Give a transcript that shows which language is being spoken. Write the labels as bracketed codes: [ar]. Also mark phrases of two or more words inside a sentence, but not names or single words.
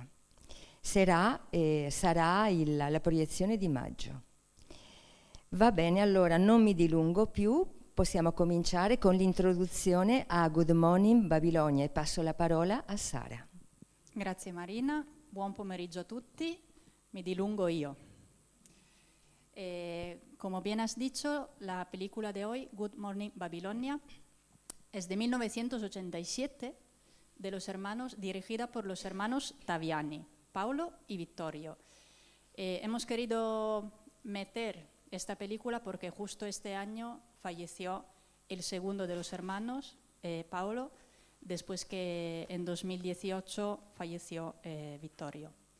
[it] Sarà la proiezione di maggio. Va bene, allora non mi dilungo più, possiamo cominciare con l'introduzione a Good Morning Babilonia e passo la parola a Sara. Grazie Marina. buon pomeriggio a tutti, mi dilungo yo. [es] Como bien has dicho, la película de hoy, Good Morning Babilonia, es de 1987, dirigida por los hermanos Taviani, Paolo y Vittorio. Hemos querido meter esta película porque justo este año falleció el segundo de los hermanos, Paolo, después que en 2018 falleció Vittorio.